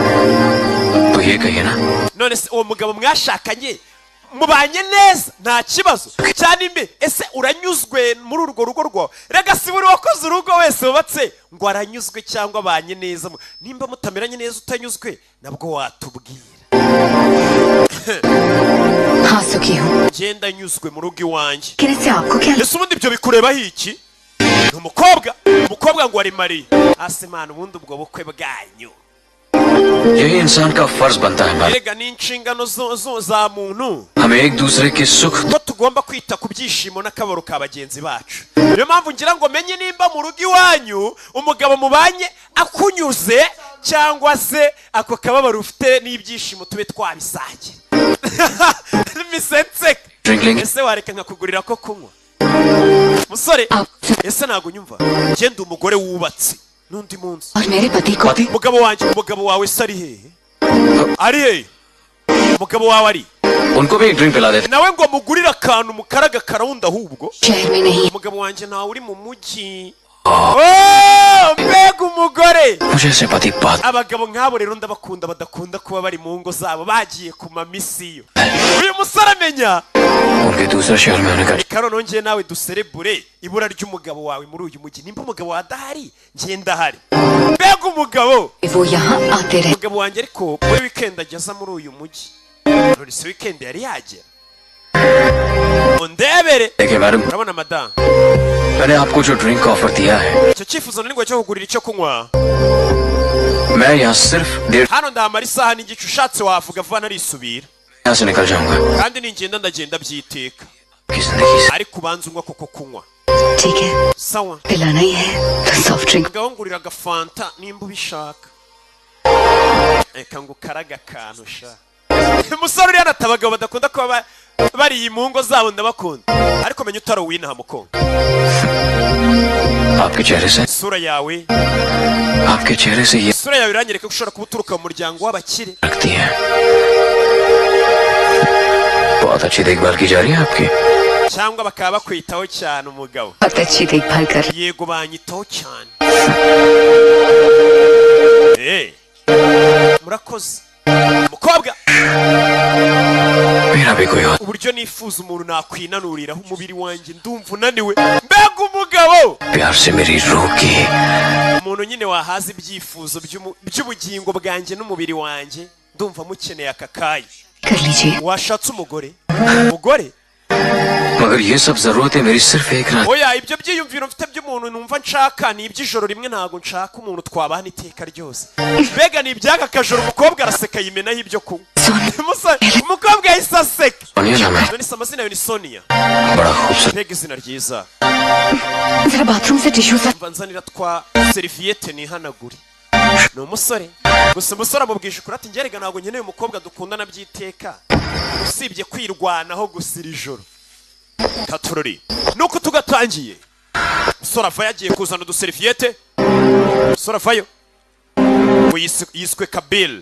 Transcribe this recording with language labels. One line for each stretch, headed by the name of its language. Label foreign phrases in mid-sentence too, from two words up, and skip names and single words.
Kinyarwanda: uwo mugabo mwashakanye mubanye neza nta kibazo cyane imbe ese uranyuzwe muri urwo rugo rwawe rega si buri wakoze urugo wese wubatse ngo aranyuzwe cyangwa abanye neza nimba mutameranye neza utanyuzwe nabwo watubwira genda nyuzwe mu rugo iwanjye ese ubundi ibyo bikurebaho iki ni umukobwa ngo wari mariye ase mana ubundi ubwo bukwe bwanyu
Hindi: यही इंसान का फर्ज बनता है हमारा
Kinyarwanda: erega ni inshingano za muntu
Hindi: हमें एक दूसरे के सुख
Kinyarwanda: ko tugomba kwita ku byishimo n'akabaro ka bagenzi bacu niyo mpamvu ngira ngo menye nimba mu rugo iwanyu umugabo mubanye akunyuze cyangwa se ako kababaro ufite n'ibyishimo tube twabisangira misenseka ese wareka nkakugurira ko kunywa musore ese ntago nyumva ngende umugore wubatse n'undi munsi
Hindi: और मेरे पति को भी
Kinyarwanda: umugabo wanjye umugabo wawe se ari hehe ari hehe umugabo wawe ari
Hindi: उनको भी एक ड्रिंक पिला देते
Kinyarwanda: nawe ngo mugurire akantu mukaraga karawunda ahubwo
Hindi: शहर में नहीं
Kinyarwanda: umugabo wanjye ntawe uri mu mujyi mbega umugore
Hindi: मुझे ऐसे पति बात
Kinyarwanda: abagabo nk'abo rero ndabakunda badakunda kuba bari mu ngo zabo bagiye ku mamisiyo uyu musore amenya
Hindi: उनके दूसरे शहर में होने का
Kinyarwanda: reka noneho njye nawe duserebure ibura ry'umugabo wawe muri uyu mujyi nimba umugabo wawe adahari njye ndahari mbega umugabo
Hindi: वो यहाँ आते रहे
Kinyarwanda: umugabo wanjye ariko muri weekend ageza muri uyu mujyi none se weekend yari yagera undebere
Hindi: देखिए मैडम
Kinyarwanda: urabona madamu
Hindi: मैंने आपको जो
English: drink offer
Hindi: दिया है
Kinyarwanda: icyo cyifuzo nari ngo cyo kugurira icyo kunywa
Hindi: मैं यहाँ सिर्फ 1.5
Kinyarwanda: hano ndahamara isaha n'igice ushatse wavuga vuba narisubira
Hindi: यहाँ से निकल जाऊंगा
Kinyarwanda: kandi ningenda ndagenda byiteka
Hindi: की जिंदगी से
Kinyarwanda: ariko ubanza unywa koko kunywa
Hindi: ठीक है
Kinyarwanda: sawa
Hindi: पिलाना ही है तो
English: soft drink
Kinyarwanda: ngahungurira agafanta nimba ubishaka reka ngo ukaraga akantu sha umusore uriya nata abagabo badakunda kuba bariye mu ngo zabo ndabakunda ariko menya utari uwinaha mukongo
Hindi: आपके चेहरे से
Kinyarwanda: isura yawe
Hindi: आपके चेहरे से ये
Kinyarwanda: isura yawe iranyereka ko ushobora kuba uturuka mu muryango w'abakire
Hindi: लगती है बहुत अच्छी देखभाल की जा रही है आपकी
Kinyarwanda: cyangwa bakaba bakwitaho cyane umugabo
Hindi: बहुत अच्छी देखभाल कर
Kinyarwanda: yego banyitaho cyane murakoze umukobwa
Hindi: मेरा भी कोई और
Kinyarwanda: uburyo nifuza umuntu nakwinanuriraho umubiri wanjye ndumva unaniwe mbega umugabo
Hindi: प्यार से मेरी रूह की
Kinyarwanda: umuntu nyine wahaza ibyifuzo by'ubugingo bwanjye n'umubiri wanjye ndumva mukeneye aka kanya
Hindi: कर लीजिए
Kinyarwanda: washatse umugore umugore
Hindi: मगर ये सब जरूरत है मेरी सिर्फ एक रात
Kinyarwanda: oya ibyo byiyumviro mfite by'umuntu numva nshaka ni iby'ijoro rimwe ntago nshaka umuntu twabana iteka ryose mbega ni iby'aka kajoro umukobwa araseka yimenaho ibyo kunywa umukobwa yahise aseka
Hindi: सोनिया नाम है
Kinyarwanda: none se amazina yawe ni sonia
Hindi: बड़ा खूबसूरत
Kinyarwanda: mbega izina ryiza
Hindi: जरा बाथरूम से टिश्यू सा
Kinyarwanda: mva nzanira twa seriviyete nihanagure ni umusore gusa umusore amubwije ukuri ati ngerega ntabwo nkeneye umukobwa dukundana by'iteka usibye kwirwanaho gusa iri joro katurori nuko tugatangiye umusore ava yagiye kuzana uduseriviyete umusore avayo ngo yiswe kabili